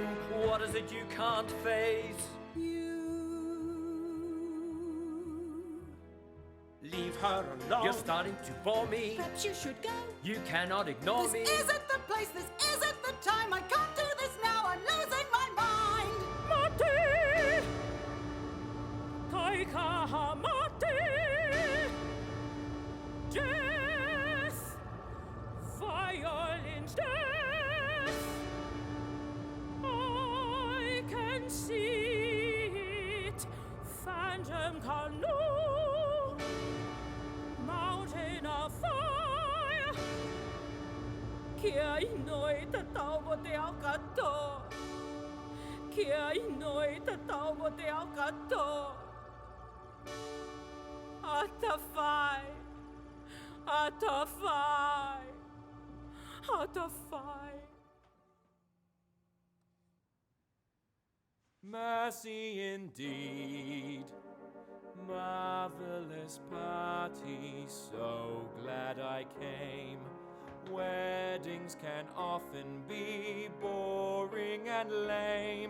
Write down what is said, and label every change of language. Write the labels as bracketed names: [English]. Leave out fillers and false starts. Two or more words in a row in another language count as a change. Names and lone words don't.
[English] What is it you can't face? Leave her alone. You're starting to bore me. Perhaps you should go. You cannot ignore me. This isn't the place, this isn't the time. I can't do this now, I'm losing my mind. [Māori] Mate! Taika mate! [English] Death! Violent death! I can see it. Phantom canoe! Mountain of fire! [Māori] Kia inoi te tau mo te ao katoa. Kia inoi te tau mo te ao katoa. Ata whai, ata whai, ata whai. [English] Mercy indeed, marvelous party, so glad I came. Weddings can often be boring and lame.